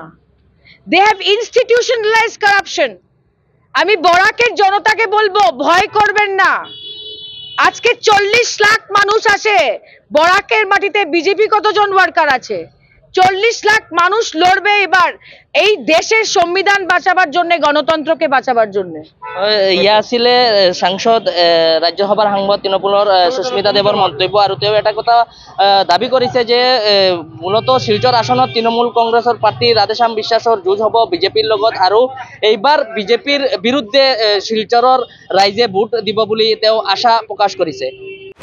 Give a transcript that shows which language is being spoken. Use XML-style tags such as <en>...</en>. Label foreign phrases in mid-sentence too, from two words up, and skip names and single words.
<en>they have institutionalized corruption.</en> <bn>আমি বরাকের জনতাকে বলবো, ভয় করবেন না। আজকে 40 লাখ মানুষ আছে বরাকের মাটিতে, বিজেপি কতজন ওয়ার্কার আছে? 40 লাখ মানুষ লড়বে এবার এই দেশের সংবিধান বাঁচাবার জন্য, গণতন্ত্রকে বাঁচাবার জন্য।</bn> <as>ইয়া আছিলে সাংসদ রাজ্যসভার সাংসদ তৃণমূলৰ সুস্মিতা দেৱৰ মন্তব্য, আৰু তেওঁ এটা কথা দাবী কৰিছে যে মূলত শিলচৰ আসনত তৃণমূল কংগ্ৰেছৰ প্ৰাৰ্থী ৰাধেশ্যাম বিশ্বাসৰ যুঁজ হ'ব বিজেপিৰ লগত, আৰু এইবাৰ বিজেপিৰ বিৰুদ্ধে শিলচৰৰ ৰাইজে ভোট দিব বুলি তেওঁ আশা প্ৰকাশ কৰিছে।</as>